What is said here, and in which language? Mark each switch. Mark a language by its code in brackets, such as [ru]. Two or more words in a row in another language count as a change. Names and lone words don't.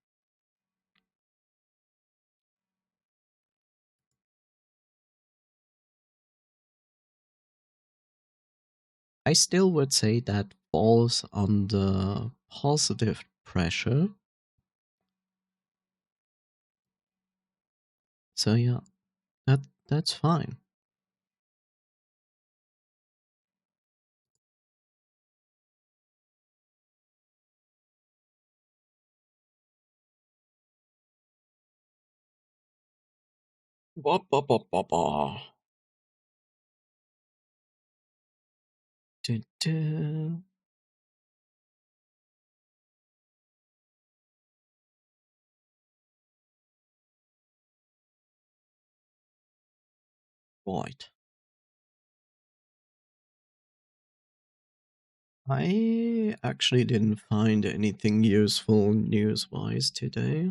[en] I still would say that falls under positive pressure. So yeah, that's fine. Ba, ba, ba, ba, ba. Du, du. Right. I actually didn't find anything useful news-wise today.